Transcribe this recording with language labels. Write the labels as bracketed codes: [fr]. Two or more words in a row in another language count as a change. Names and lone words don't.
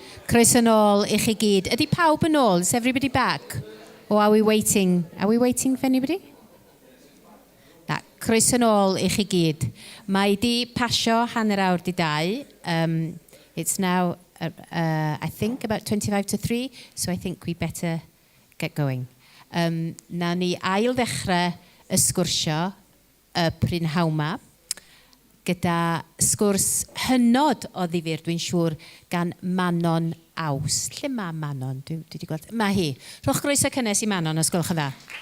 [cy] Croeso nôl i chi gyd. Ydy pawb yn ôl? [en] Is everybody back? Or are we waiting? Are we waiting for anybody? [cy] Na, croeso nôl i chi gyd. Mae di pasio hanner awr di 2. [en] It's now, I think, about 25 to 3, so I think we better get going. [cy] Nawn ni ail ddechrau y sgwrsio y prynhawn ma, gyda sgwrs hynod o ddifyr, dwi'n siŵr, gan Manon Aws. Lle mae Manon? Dwi wedi gweld. Mae hi. Rhowch groeso cynnes i Manon, os gwelwch yn dda.